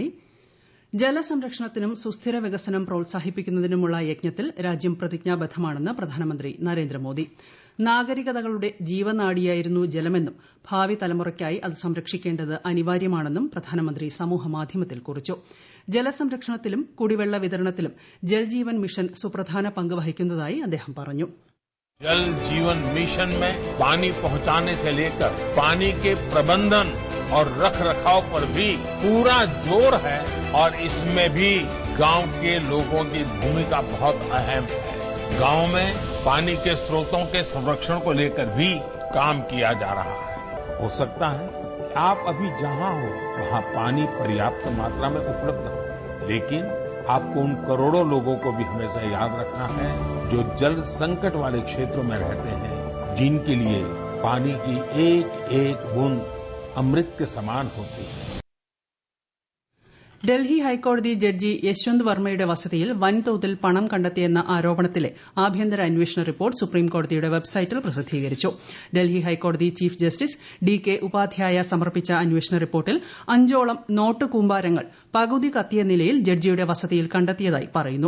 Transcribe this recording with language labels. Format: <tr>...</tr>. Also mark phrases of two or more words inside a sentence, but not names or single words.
<ml>ജലസംരക്ഷണത്തിനും സുസ്ഥിര വികസനം പ്രോത്സാഹിപ്പിക്കുന്നതിനുമുള്ള യജ്ഞത്തിൽ രാജ്യം പ്രതിജ്ഞാബദ്ധമാണെന്ന് പ്രധാനമന്ത്രി നരേന്ദ്രമോദി. നാഗരികതകളുടെ ജീവനാഡിയായിരുന്നു ജലമെന്നും ഭാവി തലമുറയ്ക്കായി അത് സംരക്ഷിക്കേണ്ടത് അനിവാര്യമാണെന്നും പ്രധാനമന്ത്രി സമൂഹമാധ്യമത്തിൽ കുറിച്ചു. ജലസംരക്ഷണത്തിലും കുടിവെള്ള വിതരണത്തിലും ജൽജീവൻ മിഷൻ സുപ്രധാന പങ്ക് വഹിക്കുന്നതായി അദ്ദേഹം പറഞ്ഞു.</ml> <hi>जल जीवन मिशन में पानी पहुंचाने से लेकर पानी के प्रबंधन और रखरखाव पर भी पूरा जोर है और इसमें भी गांव के लोगों की भूमिका बहुत अहम है. गांव में पानी के स्रोतों के संरक्षण को लेकर भी काम किया जा रहा है. हो सकता है आप अभी जहां हो वहां पानी पर्याप्त मात्रा में उपलब्ध हो, लेकिन आपको उन करोड़ों लोगों को भी हमेशा याद रखना है जो जल संकट वाले क्षेत्रों में रहते हैं, जिनके लिए पानी की एक एक बूंद अमृत के समान होती है.</hi> <ml>ഡൽഹി ഹൈക്കോടതി ജഡ്ജി യശ്വന്ത് വർമ്മയുടെ വസതിയിൽ വൻതോതിൽ പണം കണ്ടെത്തിയെന്ന ആരോപണത്തിലെ ആഭ്യന്തര അന്വേഷണ റിപ്പോർട്ട് സുപ്രീംകോടതിയുടെ വെബ്സൈറ്റിൽ പ്രസിദ്ധീകരിച്ചു. ഡൽഹി ഹൈക്കോടതി ചീഫ് ജസ്റ്റിസ് ഡി.കെ. ഉപാധ്യായ സമർപ്പിച്ച അന്വേഷണ റിപ്പോർട്ടിൽ 5ഓളം നോട്ട് കൂമ്പാരങ്ങൾ പകുതി കത്തിയ നിലയിൽ ജഡ്ജിയുടെ വസതിയിൽ കണ്ടെത്തിയതായി പറയുന്നു.</ml>